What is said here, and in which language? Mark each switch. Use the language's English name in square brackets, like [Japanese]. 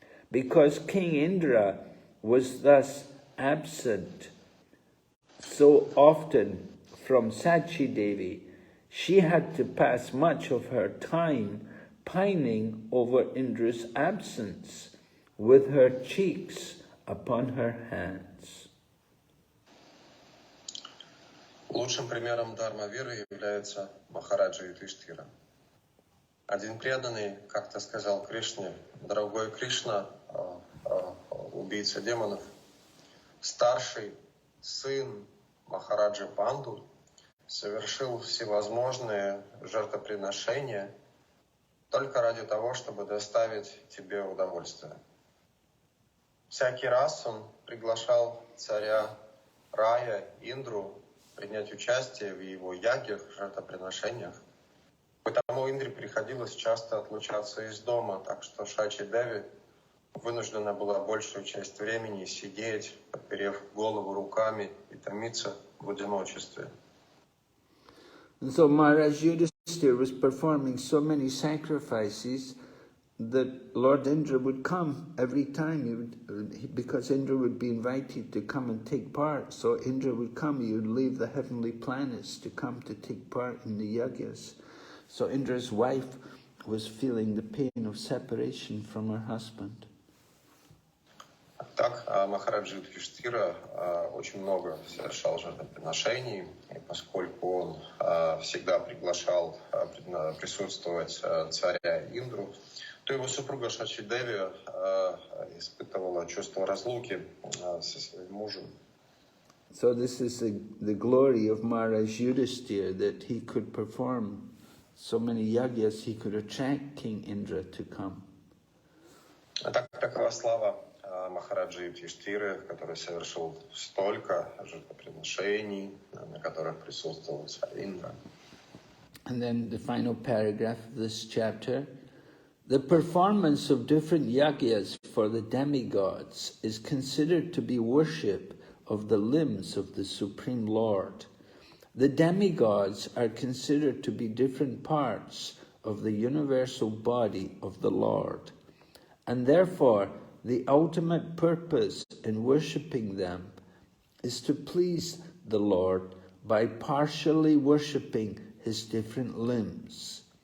[English] Because King Indra was thus absent so often from Sachi Devi, she had to pass much of her time pining over Indra's absence, with her cheeks upon her hands." [Russian] Лучшим примером дхарма-виры является Махараджа Юдхиштхира. Один преданный как-то сказал Кришне: «Дорогой Кришна, убийца демонов, старший сын Махараджа Панду совершил всевозможные жертвоприношения только ради того, чтобы доставить тебе удовольствие. Всякий раз он приглашал царя рая Индру принять участие в его ягьях, жертвоприношениях. Потому Индре приходилось часто отлучаться из дома, так что Шачи Деви вынуждена была большую часть времени сидеть, подперев голову руками и томиться в одиночестве. [English] And so Maharaj Yudhisthira was performing so many sacrifices that Lord Indra would come every time, because Indra would be invited to come and take part. So Indra would come, he would leave the heavenly planets to come to take part in the yagyas. So Indra's wife was feeling the pain of separation from her husband. [Russian] Так, Махараджа Юдхиштхира очень много совершал жертвоприношений, и поскольку он всегда приглашал присутствовать царя Индру, то его супруга Шачи Деви испытывала чувство разлуки со своим мужем. [English] So this is the glory of Maharaj Yudhisthira, that he could perform so many yagyas, he could attract King Indra to come. [Russian] Так, такова слава Махараджи Юдхиштхиры, который совершил столько жертвоприношений, на которых присутствовал царь Индра. [English] And then the final paragraph of this chapter: the performance of different yagyas for the demigods is considered to be worship of the limbs of the Supreme Lord. The demigods are considered to be different parts of the universal body of the Lord, and therefore the ultimate purpose in worshipping them is to please the Lord by partially worshipping his different limbs.